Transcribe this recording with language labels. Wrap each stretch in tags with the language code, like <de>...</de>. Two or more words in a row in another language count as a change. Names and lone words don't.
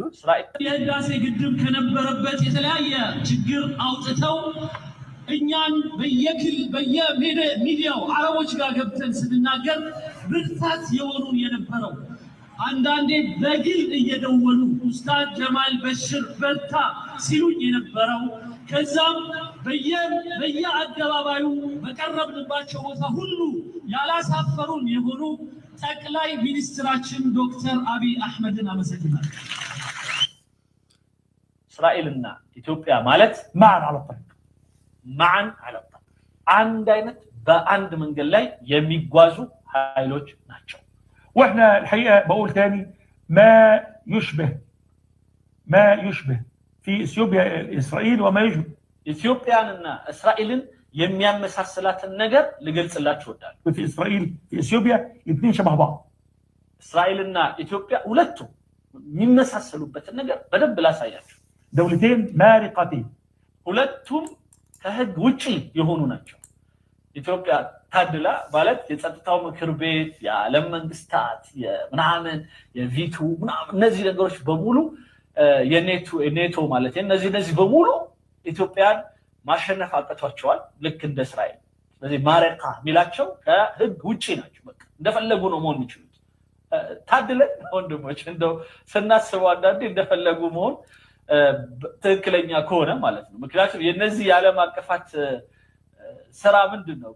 <am>የህዳሴ ግድብ ከነበረበት የተለያየ ችግር አውጥተው እኛን በየሚዲያው አረቦች ጋር ገብተን ስንናገር ብርታት የሆኑን የነበረው አንዳንዴ በግል እየደወሉ ኡስታዝ ጀማል በሽር በርታ ሲሉኝ የነበረው ከዛም በየአደባባዩ በቀረብንባቸው ቦታ ሁሉ ያላሳፈሩን የሆኑ ጠቅላይ ሚኒስትራችን ዶክተር አብይ አህመድን አመሰግናለሁ። እስራኤልና ኢትዮጵያ ማለት</am> <ar>معا على الطريق عند</ar> <am>አይነት በአንድ መንገድ ላይ የሚጓዙ ኃይሎች ናቸው።</am> <ar>واحنا الحقيقه بقول تاني ما يشبه في اثيوبيا اسرائيل وما يشبه</ar> <am>ኢትዮጵያንና እስራኤልን የሚያመሳስላትን ነገር ልገልጽላችሁ እወዳለሁ።</am> <ar>في اسرائيل في اثيوبيا الاثنين شبه بعض</ar> <am>እስራኤልና ኢትዮጵያ ሁለቱም የሚመሳሰሉበትን ነገር በደንብ ላሳያችሁ።</am> <ar>دولتين مارقتين</ar> <am>ሁለቱም ከህግ ውጪ የሆኑ ናቸው። ኢትዮጵያ ታድላ ማለት የጸጥታው ምክር ቤት የዓለም መንግስታት የምናምን የቪቱ ምናምን እነዚህ ነገሮች በሙሉ የኔቶ ማለት እነዚህ በሙሉ ኢትዮጵያን ማሸነፍ አቅቷቸዋል ልክ እንደ እስራኤል። ስለዚህ ማረቃ ሚላቸው ከህግ ውጪ ናቸው። በቃ እንደፈለጉ ነው መሆን የሚችሉት። ታድለን ወንድሞች እንደው ስናስበው አንዳንዴ እንደፈለጉ መሆን ትክክለኛ ከሆነ ማለት ነው። ምክንያቱም የነዚህ የዓለም አቀፋት ስራ ምንድነው?</am>